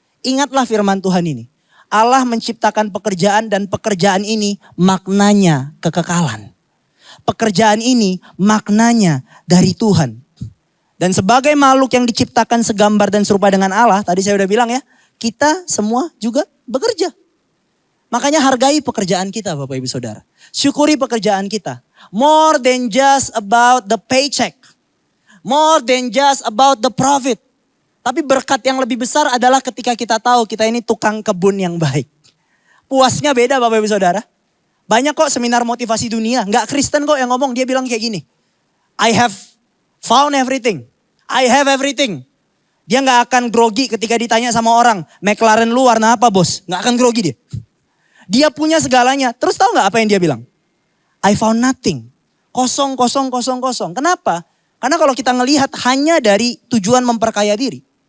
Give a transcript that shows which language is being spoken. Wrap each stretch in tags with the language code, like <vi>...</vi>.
<id>Ingatlah firman Tuhan ini. Allah menciptakan pekerjaan dan pekerjaan ini maknanya kekekalan. Pekerjaan ini maknanya dari Tuhan. Dan sebagai makhluk yang diciptakan segambar dan serupa dengan Allah, tadi saya udah bilang ya, kita semua juga bekerja. Makanya hargai pekerjaan kita Bapak Ibu Saudara. Syukuri pekerjaan kita.</id> <en>More than just about the paycheck. More than just about the profit.</en> <id>Tapi berkat yang lebih besar adalah ketika kita tahu kita ini tukang kebun yang baik. Puasnya beda Bapak Ibu Saudara. Banyak kok seminar motivasi dunia. Nggak Kristen kok yang ngomong. Dia bilang kayak gini.</id> <en>I have found everything. I have everything.</en> <id>Dia nggak akan grogi ketika ditanya sama orang. McLaren lu warna apa bos? Nggak akan grogi dia. Dia punya segalanya. Terus tahu nggak apa yang dia bilang?</id> <en>I found nothing.</en> <id>Kosong, kosong, kosong, kosong. Kenapa? Karena kalau kita ngelihat hanya dari tujuan memperkaya diri.</id>